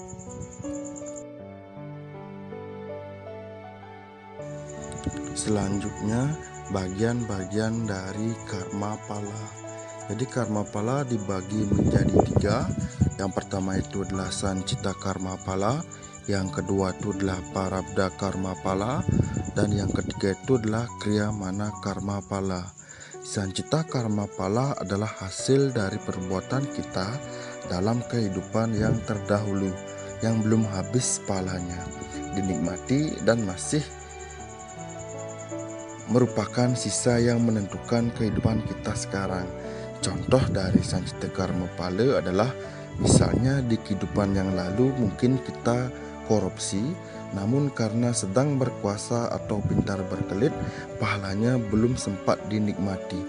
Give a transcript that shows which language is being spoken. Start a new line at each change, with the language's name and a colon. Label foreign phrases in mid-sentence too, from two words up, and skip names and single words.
Indonesian: Selanjutnya, bagian-bagian dari karma pala. Jadi karma pala dibagi menjadi 3. Yang pertama itu adalah sancita karma pala, yang kedua itu adalah parabda karma pala, dan yang ketiga itu adalah kriya mana karma pala. Sancita karma pala adalah hasil dari perbuatan kita dalam kehidupan yang terdahulu, yang belum habis palanya, dinikmati dan masih merupakan sisa yang menentukan kehidupan kita sekarang. Contoh dari sancita karma pala adalah misalnya di kehidupan yang lalu mungkin kita korupsi, namun karena sedang berkuasa atau pintar berkelit, pahalanya belum sempat dinikmati.